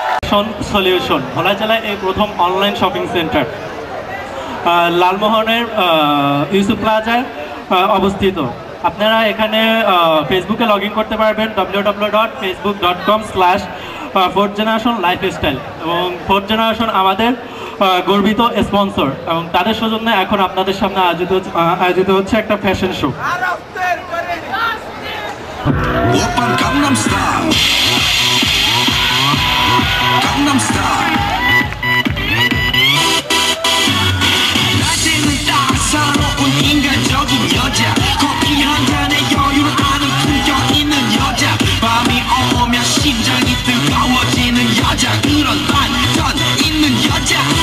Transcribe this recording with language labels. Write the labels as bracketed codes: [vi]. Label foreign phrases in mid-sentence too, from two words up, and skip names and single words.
[bn] ফ্যাশন সলিউশন ভোলা জেলায় এই প্রথম [en] online shopping center [bn] লালমোহনের ইউসুফ প্লাজায় অবস্থিত। আপনারা এখানে ফেসবুকে লগ ইন করতে পারবেন www.facebook.com/4th generation lifestyle এবং 4th generation আমাদের গর্বিত স্পন্সর এবং তাদের সৌজন্যে এখন আপনাদের সামনে আয়োজিত হচ্ছে একটা [en] fashion show. [ko] 오빤 강남스타일 강남스타일 낮에는 따사로운 인간적인 여자 커피 한 잔에 여유를 아는 품격 있는 여자 밤이 오면 심장이 뜨거워지는 여자 그런 반전 있는 여자